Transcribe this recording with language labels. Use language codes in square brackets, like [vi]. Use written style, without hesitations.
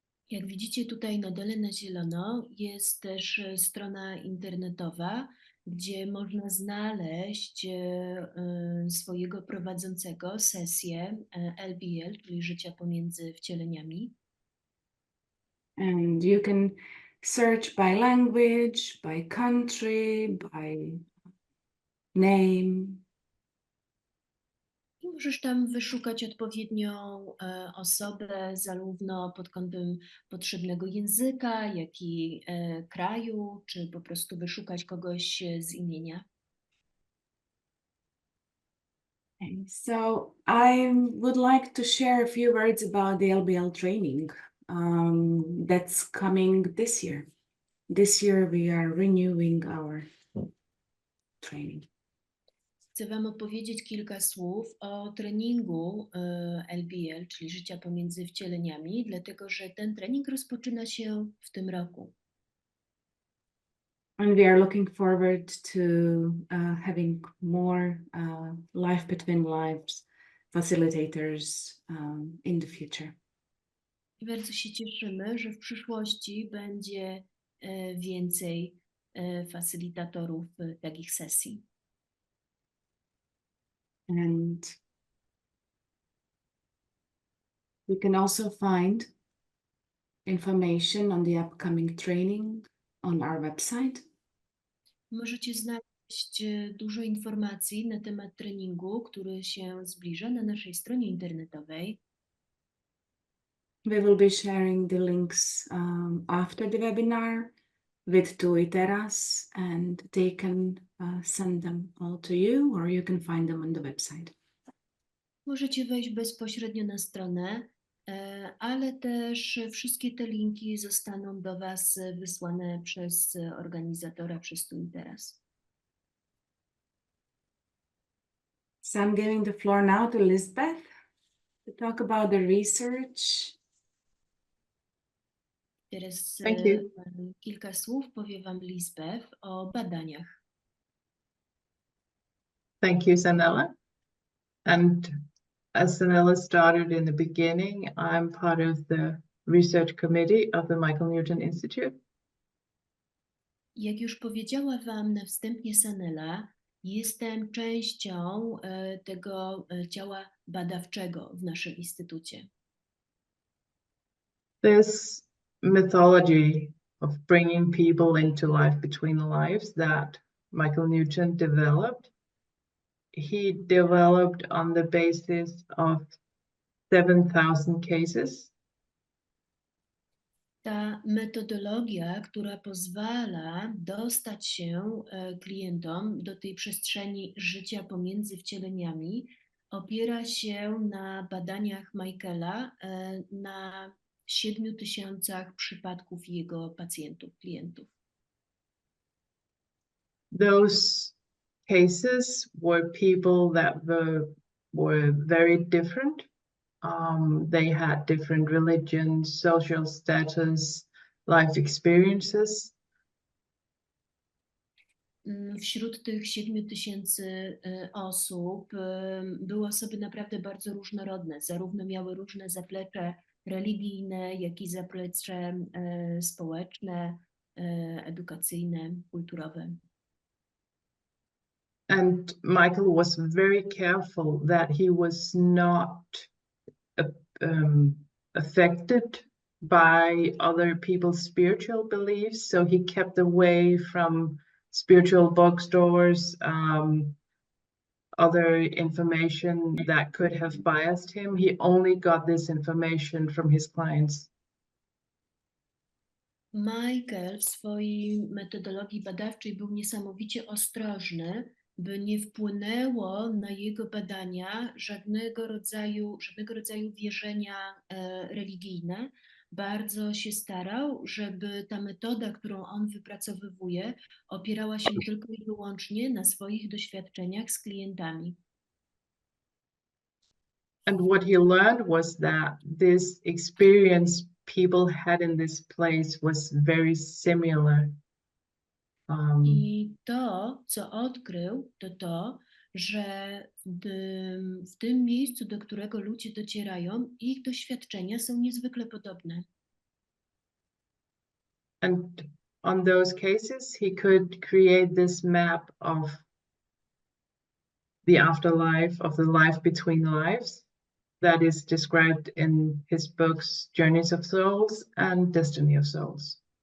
[pl] Jak widzicie tutaj na dole na zielono jest też strona internetowa, gdzie można znaleźć swojego prowadzącego sesję LBL, czyli życia pomiędzy wcieleniami. [en] And you can search by language, by country, by name. [pl] I możesz tam wyszukać odpowiednią osobę, zarówno pod kątem potrzebnego języka, jak i kraju, czy po prostu wyszukać kogoś z imienia. [en] Okay, so I would like to share a few words about the LBL training that's coming this year. This year we are renewing our training. [pl] Chcę Wam opowiedzieć kilka słów o treningu LBL, czyli życia pomiędzy wcieleniami, dlatego że ten trening rozpoczyna się w tym roku. [en] And we are looking forward to having more life between lives facilitators in the future. [pl] I bardzo się cieszymy, że w przyszłości będzie więcej facylitatorów takich sesji. [en] And you can also find information on the upcoming training on our website. [pl] Możecie znaleźć dużo informacji na temat treningu, który się zbliża na naszej stronie internetowej. [en] We will be sharing the links after the webinar with Teraz, and they can send them all to you, or you can find them on the website. [pl] Możecie wejść bezpośrednio na stronę, ale też wszystkie te linki zostaną do Was wysłane przez organizatora, przez Tu i Teraz. [en] So I'm giving the floor now to Lisbeth to talk about the research. [pl] Teraz [en] Thank you. [pl] kilka słów powie Wam Lisbeth o badaniach. [en] Thank you, Sanela. And as Sanela started in the beginning, I'm part of the research committee of the Michael Newton Institute. [pl] Jak już powiedziała Wam na wstępie Sanela, jestem częścią tego ciała badawczego w naszym instytucie. [en] This methodology of bringing people into life between lives that Michael Newton developed, he developed on the basis of 7,000 cases. [pl] Ta metodologia, która pozwala dostać się klientom do tej przestrzeni życia pomiędzy wcieleniami, opiera się na badaniach Michaela na 7,000 przypadków jego pacjentów, klientów. [en] Those cases were people that were very different. They had different religions, social status, life experiences. [pl] Wśród tych 7,000 osób były osoby naprawdę bardzo różnorodne, zarówno miały różne zaplecze religijne, jak i zaplecze społeczne, edukacyjne, kulturowe. [en] And Michael was very careful that he was not affected by other people's spiritual beliefs. So he kept away from spiritual bookstores, other information that could have biased him. He only got this information from his clients. [pl] Michael w swojej metodologii badawczej był niesamowicie ostrożny, by nie wpłynęło na jego badania żadnego rodzaju wierzenia religijne. Bardzo się starał, żeby ta metoda, którą on wypracowywuje, opierała się tylko i wyłącznie na swoich doświadczeniach z klientami. [en] And what he learned was that this experience people had in this place was very similar. [pl] I to, co odkrył, to, że w tym miejscu, do którego ludzie docierają, ich doświadczenia są niezwykle podobne. [en] And on those cases, he could create this map of the afterlife, of the life between lives, that is described in his books, Journeys of Souls and Destiny of Souls.